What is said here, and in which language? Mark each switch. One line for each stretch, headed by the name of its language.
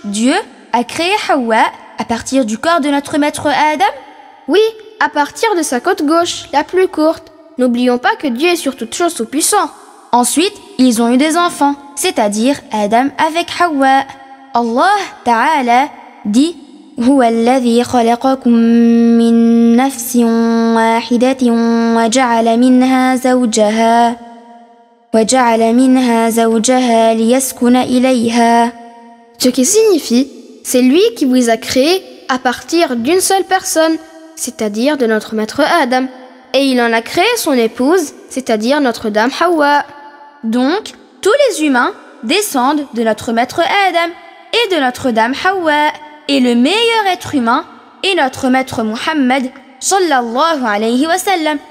French: Dieu a créé Hawa à partir du corps de notre maître Adam? Oui, à partir de sa côte gauche, la plus courte. N'oublions pas que Dieu est sur toute chose tout-puissant. Ensuite, ils ont eu des enfants, c'est-à-dire Adam avec Hawa. Allah Ta'ala dit
Arabic: هو الذي خلقكم من نفس واحدة وجعل منها زوجها ليسكن إليها.
French: Ce qui signifie, c'est lui qui vous a créé à partir d'une seule personne, c'est-à-dire de notre maître Adam, et il en a créé son épouse, c'est-à-dire notre dame Hawa. Donc, tous les humains descendent de notre maître Adam et de notre dame Hawa, et le meilleur être humain est notre maître Muhammad
Arabic: sallallahu alayhi wa sallam.